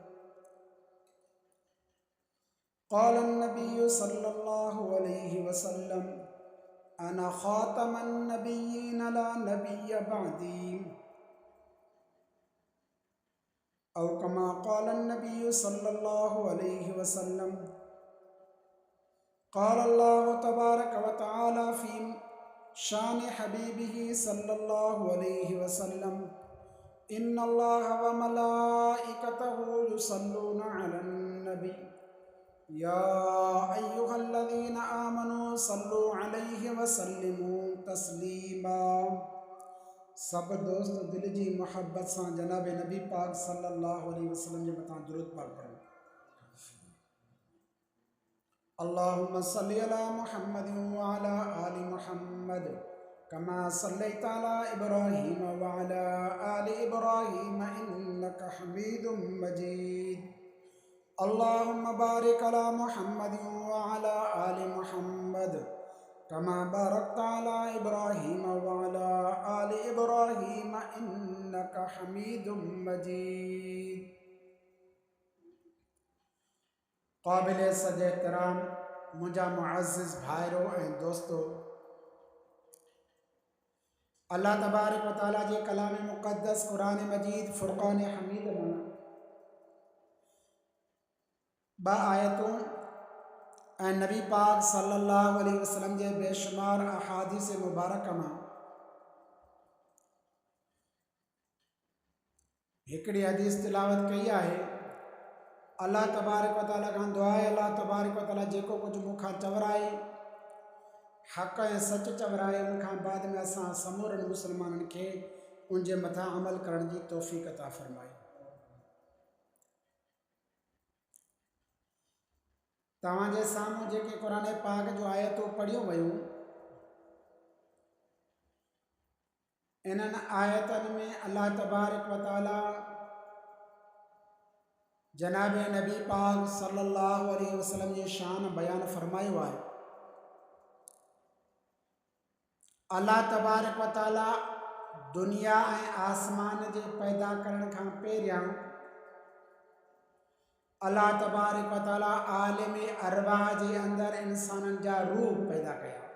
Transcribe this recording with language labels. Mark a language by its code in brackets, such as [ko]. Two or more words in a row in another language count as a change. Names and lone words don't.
[ar] قال النبي صلى الله عليه وسلم أنا خاتم النبيين لا نبي بعدي أو كما قال النبي صلى الله عليه وسلم. قال الله تبارك وتعالى في شأن حبيبه صلى الله عليه وسلم إن الله وملائكته يصلون على النبي يا أيها الذين آمنوا صلوا عليه وسلموا تسليما. [sd] सब दोस्त दिल जी मोहब्बत सां जनाब नबी पाक [ar] صلى الله عليه وسلم [sd] जे मथां दुरूद पाक पढ़ो। [ar] اللهم صل على محمد وعلى آل محمد كما صليت على إبراهيم وعلى آل إبراهيم إنك حميد مجيد. اللهم بارك على محمد وعلى آل محمد كما باركت على إبراهيم وعلى آل إبراهيم إنك حميد مجيد. [sd] क़ाबिल सज एहतराम मुंहिंजा मुअज़्ज़िज़ भाइरो ऐं दोस्तो, [ar] الله تبارك وتعالى [sd] जे कलाम मुक़द्दस क़ुरान मजीद फ़ुरक़ान हमीद मां ॿ आयतूं ऐं नबी पाक [ar] صلى الله عليه وسلم [sd] जे बेशुमार अहादीस मुबारक मां हिकिड़ी हदीस तिलावत कई आहे। [ar] الله تبارك وتعالى [sd] खां दुआ आहे [ar] الله تبارك وتعالى [sd] जेको कुझु मूंखां चवराए हक़ ऐं सच चवराए उनखां बाद में असां समूरनि मुस्लमाननि खे उन जे मथां अमल करण जी तौफ़ीक़ अता फ़रमाए। तव्हांजे साम्हूं जेके क़ुरान पाक जो आयतूं पढ़ियूं वयूं इन्हनि आयतनि में [ar] الله تبارك وتعالى [sd] जनाब नबी पाक [ar] صلى الله عليه وسلم [sd] जी शान बयान फरमायो आहे। [ar] الله تبارك وتعالى [sd] दुनिया ऐं आसमान जे पैदा करण खां पहिरियां [ar] الله تبارك وتعالى [sd] आलिम अरवाह जे अंदरि इंसाननि जा रूह पैदा कया।